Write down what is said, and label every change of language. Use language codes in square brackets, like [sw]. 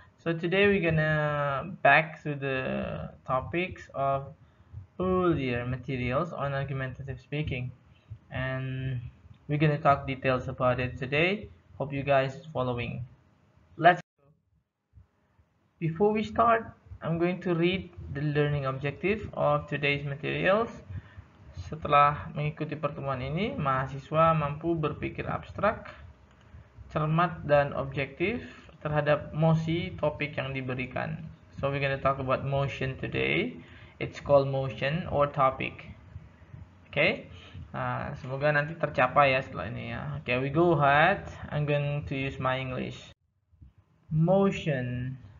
[en] So today we're gonna back to the topics of earlier materials on argumentative speaking, and we're gonna talk details about it today. Hope you guys following. Let's. Before we start, I'm going to read the learning objective of today's materials. [id] Setelah mengikuti pertemuan ini, mahasiswa mampu berpikir abstrak, cermat, dan objektif terhadap mosi topik yang diberikan. [en] So we're going to talk about motion today. It's called motion or topic. Okay? [id] Semoga nanti tercapai ya setelah ini ya. [en] Okay, we go ahead. I'm going to use my English. Motion.